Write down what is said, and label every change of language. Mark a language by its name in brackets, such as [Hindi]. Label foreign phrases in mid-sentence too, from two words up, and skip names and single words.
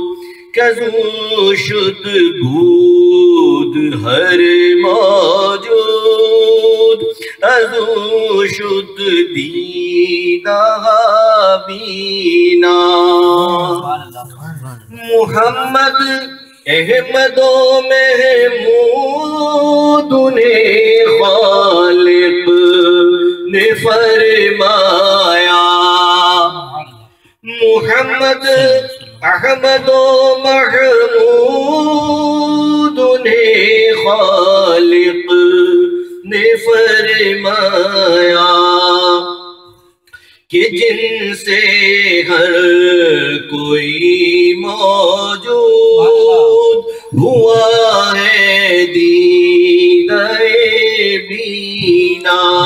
[Persian] کزو شد بود ہر موجود ازو شد دیدہ بینا. [Urdu] محمد احمد و محمود انہیں خالق نے فرمایا. محمد احمد و محمود انہیں خالق نے فرمایا کہ جن سے ہر کوئی موجود ہوا ہے [Persian] دیدہ بینا.